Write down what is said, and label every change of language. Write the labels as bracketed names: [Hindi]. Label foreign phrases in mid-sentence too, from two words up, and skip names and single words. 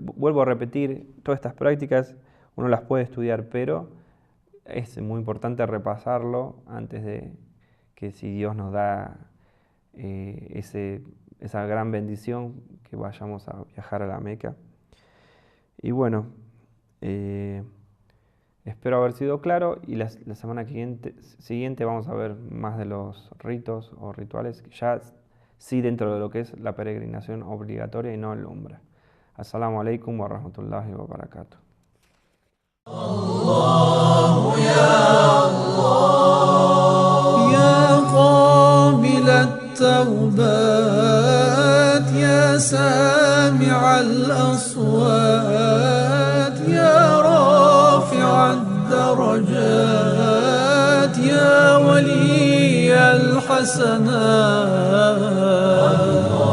[Spanish] Vuelvo a repetir, todas estas prácticas uno las puede estudiar, pero es muy importante repasarlo antes de que, si Dios nos da esa gran bendición, que vayamos a viajar a la Meca. Y bueno, espero haber sido claro, y la semana siguiente vamos a ver más de los ritos o rituales, ya sí dentro de lo que es la peregrinación obligatoria y no el umra. [Arabic] السلام عليكم ورحمة الله وبركاته. يا قابل التوبات يا سامع الأصوات يا رافع الدرجات يا ولي الحسنات